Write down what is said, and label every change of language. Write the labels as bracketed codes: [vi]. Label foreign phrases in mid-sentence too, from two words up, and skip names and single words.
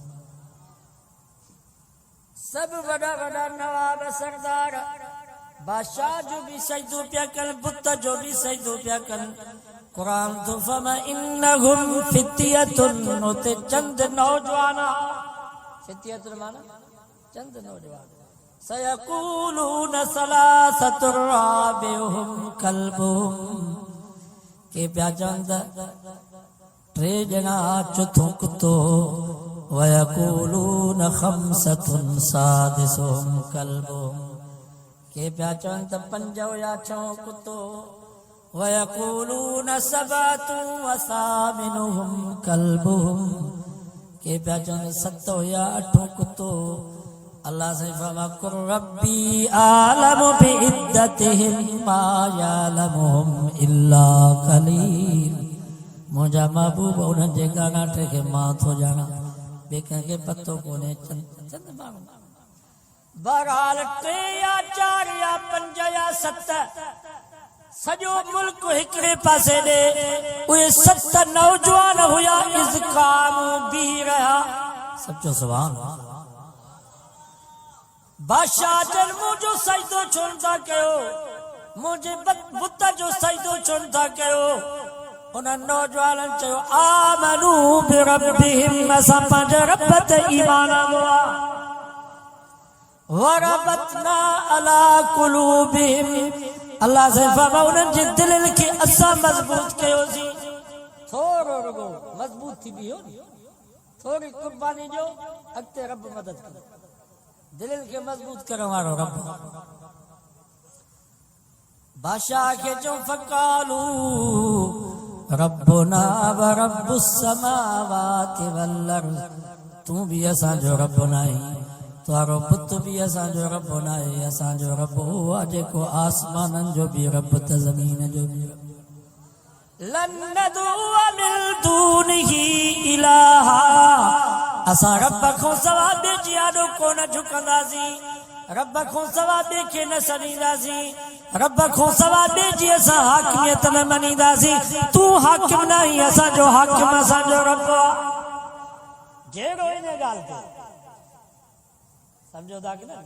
[sd] सब वॾा वॾा नवाब सरदार बादशाह जो भी सजदो पिया कनि, बुत जो भी सजदो पिया कनि। क़ुरान तो फरमा [ar] إنهم فتية, [sd] उते चंद नौजवान, फित्यतुन माना चंद नौजवान। [ar] سيقولون ثلاثة رابعهم كلبهم, [sd] के पिया चवनि त टे ॼणा चोथों कुतो। [ar] ويقولون خمسة سادسهم كلبهم, [sd] के पिया चवनि त पंज या छहों कुतो। [ar] ويقولون سبعة وثامنهم كلبهم, [sd] के पिया चवनि सत या अठों कुतो। अल्लाह से फरमा [ar] قل ربي أعلم بعدتهم ما يعلمهم إلا قليل. [sd] मुंहिंजा महबूब उन्हनि जे ॻानाटे खे मां थो ॼाणा, ॿिए कंहिंखे पतो कोन्हे। चंद माण्हू, बहरहाल 3 या 4 या 5 या 7 सॼो मुल्क हिकिड़े पासे ॾे उहे 7 नौजवान हुया। [ar] إذ قاموا [sd] बीह रहिया। सचो सुभान। बादशाह जन मुंहिंजो सजदो छो नथा कयो, मुंहिंजे बुत जो सजदो छो नथा कयो? उन नौजवाननि चयो [ar] آمنوا بربهم, [sd] असां पंहिंजे रब ते ईमान आंदो आहे। [ar] وربطنا على قلوبهم, [sd] अल्लाह से फरमा उन्हनि जे दिलनि खे असां मज़बूत कयोसीं। थोरो रुगो मज़बूत थी वियो, थोरी कुर्बानी ॾियो, अॻिते रब मदद कंदो। दिलनि खे मज़बूत करण वारो रब। बादशाह खे चऊं [ar] فقالوا ربنا ورب السماوات والأرض, [sd] तूं बि असांजो रब न आहीं, तुंहिंजो पुत बि असांजो रब न आहे। असांजो रब उहो आहे जेको आसमाननि जो बि रब त ज़मीन जो बि रब। [ar] لن ندعو من دونه إلها, [sd] असां रब खां सवाइ ॿिए जी आॾो कोन झुकंदासीं, रब खां सवाइ ॿिए खे न सॾींदासीं, रब खां सवाइ ॿिए जी असां हाकिमियत न मञींदासीं। तूं हाकिम न आहीं, असांजो हाकिम असांजो रब आहे। जहिड़ो इन ॻाल्हि ते सम्झो था की न?